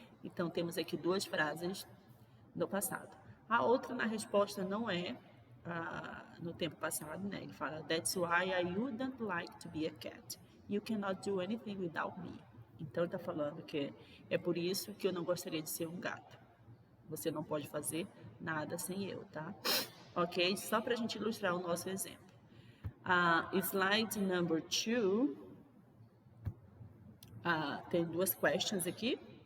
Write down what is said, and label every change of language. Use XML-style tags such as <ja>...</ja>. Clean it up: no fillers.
<pt>Então, temos aqui duas frases no passado. A outra na resposta não é no tempo passado, né? Ele fala,</pt> <en>that's why I wouldn't like to be a cat. You cannot do anything without me.</en> <pt>Então, ele está falando que é por isso que eu não gostaria de ser um gato. Você não pode fazer nada sem eu, tá? Ok? Só para a gente ilustrar o nosso exemplo. Slide number 2, tem duas questions aqui.</pt>